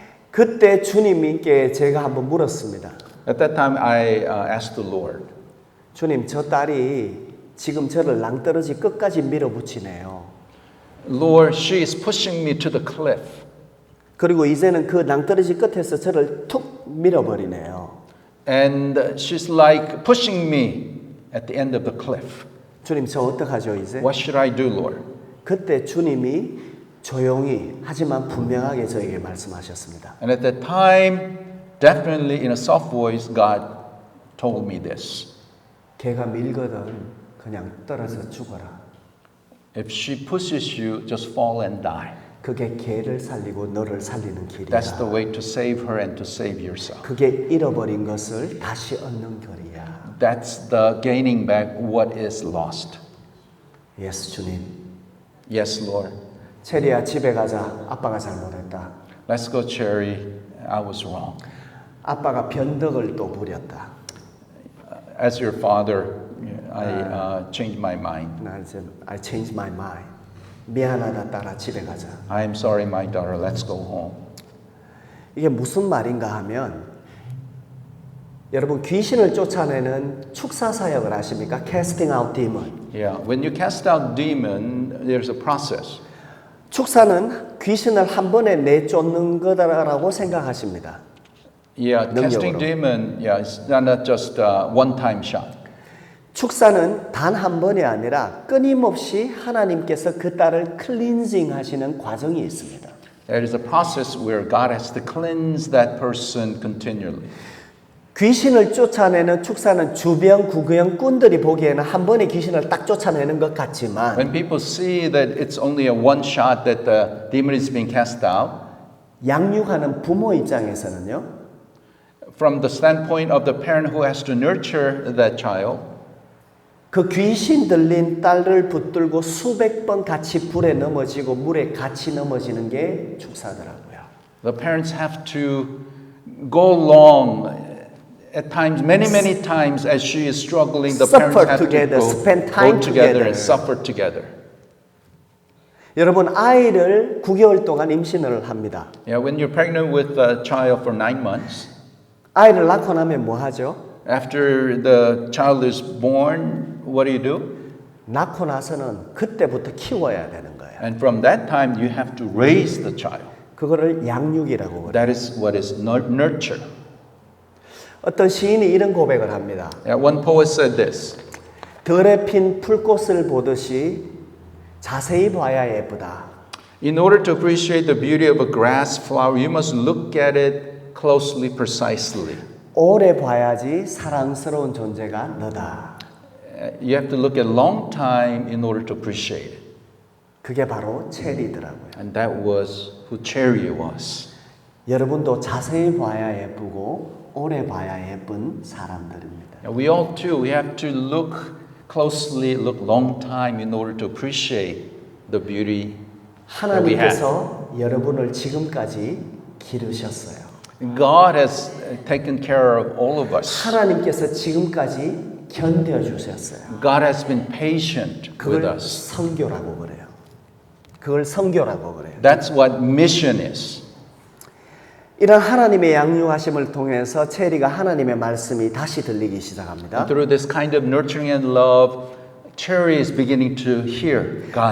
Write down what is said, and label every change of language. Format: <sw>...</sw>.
<ko>그때 주님께 제가 한번 물었습니다.</ko> <en>At that time, I asked the Lord,</en> <ko>주님, 저 딸이 지금 저를 낭떠러지 끝까지 밀어붙이네요.</ko> <en>Lord, she is pushing me to the cliff.</en> <ko>그리고 이제는 그 낭떠러지 끝에서 저를 툭 밀어버리네요.</ko> <en>And she's like pushing me at the end of the cliff.</en> <ko>주님, 저 어떡하죠 이제?</ko> <en>What should I do, Lord?</en> <ko>그때 주님이 조용히 하지만 분명하게 저에게 말씀하셨습니다.</ko> <en>And at that time, definitely in a soft voice, God told me this.</en> <ko>걔가 밀거든 그냥 떨어져 죽어라.</ko> <en>If she pushes you, just fall and die.</en> <ko>그게 걔를 살리고 너를 살리는 길이야.</ko> <en>That's the way to save her and to save yourself.</en> <ko>그게 잃어버린 것을 다시 얻는 길이야.</ko> <en>That's the gaining back what is lost.</en> <ko>예수 주님.</ko> <en>Yes, Lord.</en> <ko>체리야 집에 가자. 아빠가 잘못했다.</ko> <en>Let's go, Cherry. I was wrong.</en> <ko>아빠가 변덕을 또 부렸다.</ko> <en>As your father, I changed my mind.</en> <ko>나 이제</ko> <en>I changed my mind.</en> <ko>미안하다 딸아 집에 가자.</ko> <en>I am sorry, my daughter. Let's go home.</en> <ko>이게 무슨 말인가 하면 여러분 귀신을 쫓아내는 축사 사역을 아십니까?</ko> <en>Casting out demon. Yeah, when you cast out demon, there's a process.</en> <ko>축사는 귀신을 한 번에 내쫓는 거다라고 생각하십니다.</ko> <en>Yeah, casting</en> <ko>능력으로.</ko> <en>demon, yeah, it's not just a one-time shot.</en> <ko>축사는 단 한 번이 아니라 끊임없이 하나님께서 그 딸을 클린징 하시는 과정이 있습니다.</ko> <en>There is a process where God has to cleanse that person continually.</en> <ko>귀신을 쫓아내는 축사는 주병, 구경 꾼들이 보기에는 한 번에 귀신을 딱 쫓아내는 것 같지만</ko> <en>When people see that it's only a one shot that the demon is being cast out,</en> <ko>양육하는 부모 입장에서는요.</ko> <en>from the standpoint of the parent who has to nurture that child,</en> <ko>그 귀신 들린 딸을 붙들고 수백 번 같이 불에 넘어지고 물에 같이 넘어지는 게 축사더라고요.</ko> <en>the parents have to go along at times, many times as she is struggling, the Suffer parents have together, to spend go time together together. and suffer together.</en> <ko>여러분 아이를 9개월 동안 임신을 합니다.</ko> <en>Yeah, when you're pregnant with a child for 9 months,</en> <ko>아이를 낳고 나면 뭐 하죠?</ko> <en>after the child is born, what do?</en> <ko>낳고 나서는 그때부터 키워야 되는 거예요.</ko> <en>And from that time, you have to raise the child.</en> <ko>그거를 양육이라고 그래요.</ko> <en>That is what is nurture.</en> <ko>어떤 시인이 이런 고백을 합니다.</ko> <en>Yeah, one poet said this.</en> <ko>덜에 핀 풀꽃을 보듯이 자세히 봐야 예쁘다.</ko> <en>In order to appreciate the beauty of a grass flower, you must look at it closely, precisely.</en> <ko>오래 봐야지 사랑스러운 존재가 너다.</ko> <en>You have to look at a long time in order to appreciate it.</en> <ko>그게 바로 체리더라고요.</ko> <en>And that was who Cherry was.</en> <ko>여러분도 자세히 봐야 예쁘고 오래 봐야 예쁜 사람들입니다.</ko> <en>And we all too, we have to look closely, look long time in order to appreciate the beauty that we have.</en> <ko>하나님께서 여러분을 지금까지 기르셨어요.</ko> <en>God has taken care of all of us.</en> <ko>하나님께서 지금까지 견뎌주셨어요.</ko> <en>God has been patient with</en> <ko>그걸</ko> <en>us.</en> <ko>성교라고 그래요. 그걸 성교라고 그래요.</ko> <en>That's what mission is.</en> <ko>이런 하나님의 양육하심을 통해서 체리가 하나님의 말씀이 다시 들리기 시작합니다.</ko> <en>Through this kind of nurturing and love, Cherry is beginning to hear God's</en>